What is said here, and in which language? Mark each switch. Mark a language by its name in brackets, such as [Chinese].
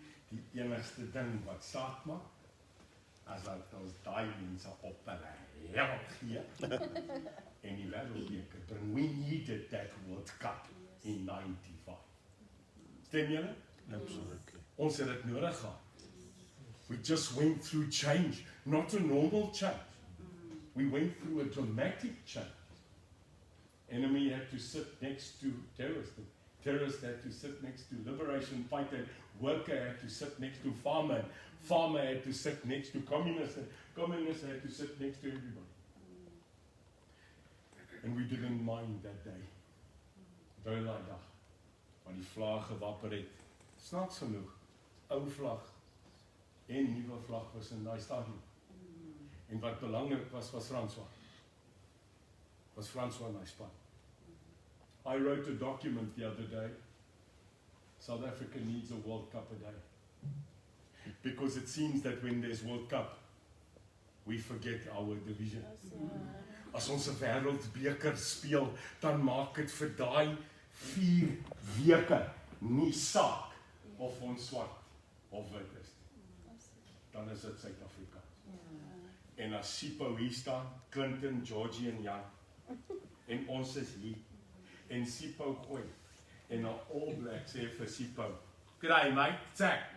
[Afrikaans] Die enigste ding wat saak maak, as dat ons daai mense op hulle hel gee, en die wêreldbeker bring. [English] We needed that World Cup in 95. [Afrikaans] Stem julle? [English] Absolutely. [Afrikaans] Ons het dit nodig gehad. [English] We just went through change, not a normal change. We went through a dramatic change. Enemy had to sit next to terrorist. Terrorist had to sit next to liberation fighter. Worker had to sit next to farmer. Farmer had to sit next to communist. Communist had to sit next to everybody. And we didn't mind that day. [Afrikaans] Daai dag. Want die vlag gewapper het. Snaaks genoeg. Ou vlag en nuwe vlag was in daai stadium. En wat belangrik was François. Was François in daai span. [English] I wrote a document the other day. South Africa needs a World Cup a day. Because it seems that when there's World Cup, we forget our division. [Afrikaans] As ons 'n wêreldbeker speel, dan maak dit vir daai 4 weke nie saak of ons swart of wit is. Dan is dit Suid-Afrika. En as Sipho hier staan, Clinton, Georgie en Jan, en ons is hier, en Sipho gooi, en dan All Black sê vir Sipho, [English] "G'day mate, [Afrikaans] Zach."